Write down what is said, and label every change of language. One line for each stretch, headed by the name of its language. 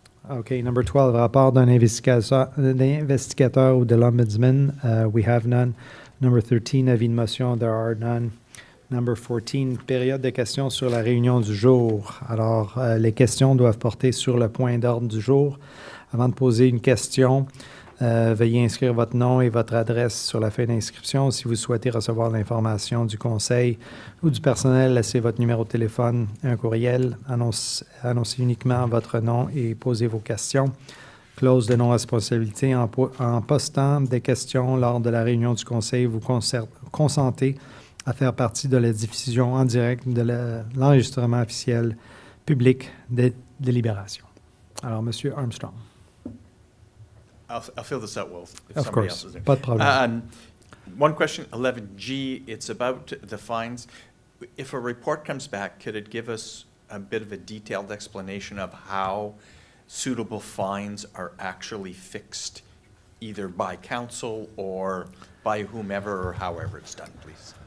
English: Okay, number 12,
French: rapport d'un investigateur ou de l'Ombudsman.
English: We have none. Number 13,
French: avis de motion,
English: there are none. Number 14,
French: période de questions sur la réunion du jour. Alors, les questions doivent porter sur le point d'ordre du jour. Avant de poser une question, veuillez inscrire votre nom et votre adresse sur la feuille d'inscription. Si vous souhaitez recevoir l'information du conseil ou du personnel, laissez votre numéro de téléphone et un courriel. Annoncez uniquement votre nom et posez vos questions. Clause de non-responsabilité. En postant des questions lors de la réunion du conseil, vous consentez à faire partie de la diffusion en direct de l'enregistrement officiel public des délibérations. Alors, Monsieur Armstrong.
English: I'll fill this out well if Of somebody course, else is there.
French: pas de problème.
English: One question, 11G, it's about the fines. If a report comes back, could it give us a bit of a detailed explanation of how suitable fines are actually fixed, either by council or by whomever or however it's done, please?